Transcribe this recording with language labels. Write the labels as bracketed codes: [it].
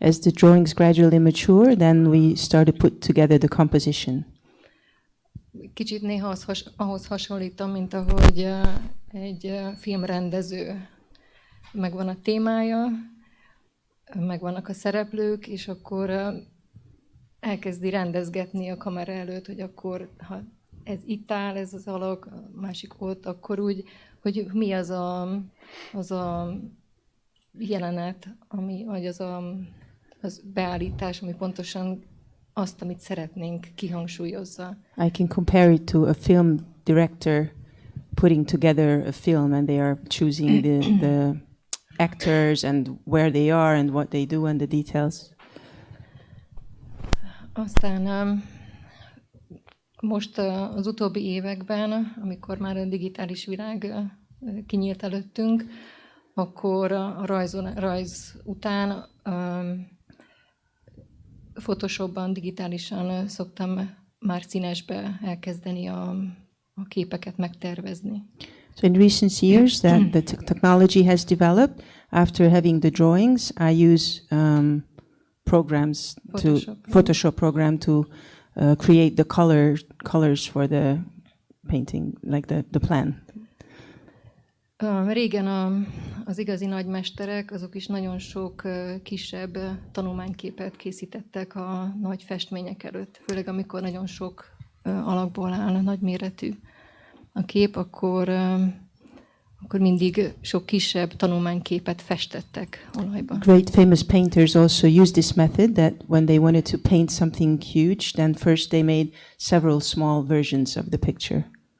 [en] As the drawings gradually mature, then we start to put together the composition. [hu] Kicsit néha ahhoz hasonlítom, mint ahogy egy filmrendező. Megvan a témája, megvannak a szereplők, és akkor elkezdi rendezgetni a kamera előtt, hogy akkor, ha ez itt áll, ez az alak, a másik ott, akkor úgy, hogy mi az a jelenet, vagy az beállítás, ami pontosan azt, amit szeretnénk, kihangsúlyozza. [en] I can compare it to a film director putting together a film, and they are choosing the actors and where they are and what they do and the details. [hu] Aztán most az utóbbi években, amikor már a digitális világ kinyílt előttünk, akkor a rajz után Photoshopban, digitálisan szoktam már színesbe elkezdeni a képeket megtervezni. [en] So in recent years that the technology has developed, after having the drawings, I use programs Photoshop program to create the colors for the painting, like the plan. [hu] Régen az igazi nagymesterek, azok is nagyon sok kisebb tanulmányképet készítettek a nagy festmények előtt. Főleg amikor nagyon sok alakból áll, nagyméretű a kép, akkor mindig sok kisebb tanulmányképet festettek olajba. [en] Great famous painters also used this method, that when they wanted to paint something huge, then first they made several small versions of the picture.